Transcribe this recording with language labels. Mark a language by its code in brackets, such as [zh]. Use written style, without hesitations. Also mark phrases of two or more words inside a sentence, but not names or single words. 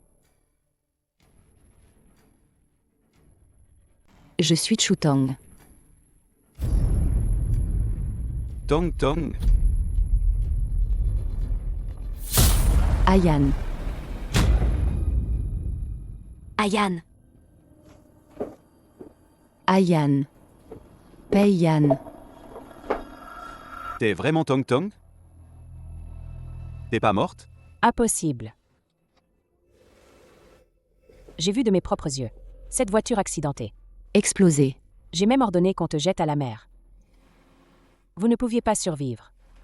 [fr] Je suis Chu Tong. Tong Tong. Ayan. Ayan. Ayan. Pei Yan. T'es vraiment Tong Tong? T'es pas morte? Impossible. J'ai vu de mes propres yeux cette voiture accidentée. Explosé. J'ai même ordonné qu'on te jette à la mer. Vous ne pouviez pas survivre.